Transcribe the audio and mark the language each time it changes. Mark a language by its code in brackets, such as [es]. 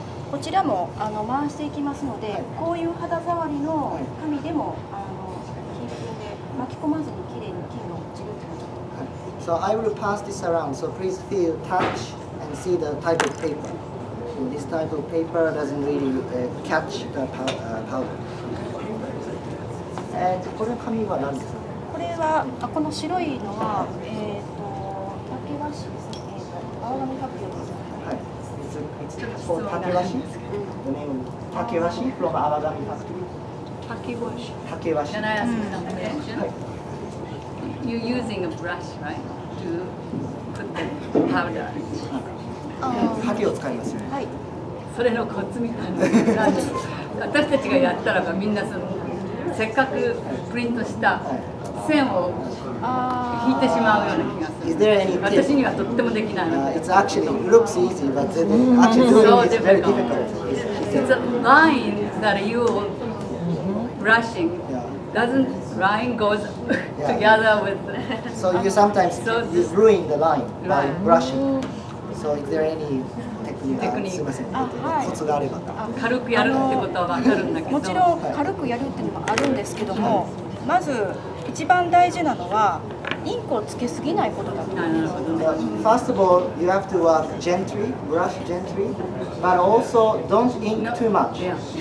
[ja] こちらも回していきますので、こういう肌触りの紙でも金粉で巻き込まずにきれいに金が落ちるという。 [en] So I will pass this around. So please feel, touch, and see the type of paper. So this type of paper doesn't really catch the powder. [ja] これの紙は何ですか？これはこの白いのは竹和紙ですね。青紙発表です。 [en] It's called takewashi. The name takewashi from Awagami factory. Takewashi. Takewashi. Can I ask you something? You're using a brush, right, to put the powder. [ja] ハケを使いますよね。はい。それのコツみたいな。私たちがやったらばみんなせっかくプリントした線を引いてしまうような気がする。私にはとってもできないので。 [en] It's actually it looks easy, but actually doing it is very difficult. It's a line that you brushing. Doesn't line goes together with. So you sometimes you ruin the line by brushing. So is there any technique? [ja] すみません。コツがあれば。軽くやるってことはわかるんだけど。もちろん軽くやるっていうのもあるんですけども、まず一番大事なのはインクをつけすぎないことだと思います。 [en] First of all, you have to work gently, brush gently, but also don't ink too much.